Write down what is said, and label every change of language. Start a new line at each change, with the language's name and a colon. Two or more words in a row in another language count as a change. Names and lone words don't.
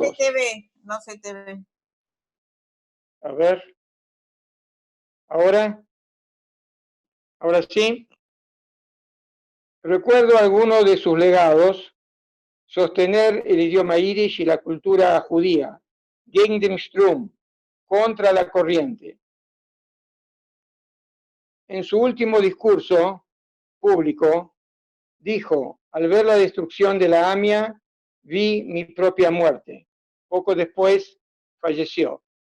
Spanish: No se te ve, no se te ve. A ver. ¿Ahora? ¿Ahora sí? Recuerdo algunos de sus legados: sostener el idioma yiddish y la cultura judía,
German: gegen den Strom,
Spanish: contra la corriente. En su último discurso público, dijo: al ver la destrucción de la AMIA, vi mi propia muerte. Poco después falleció.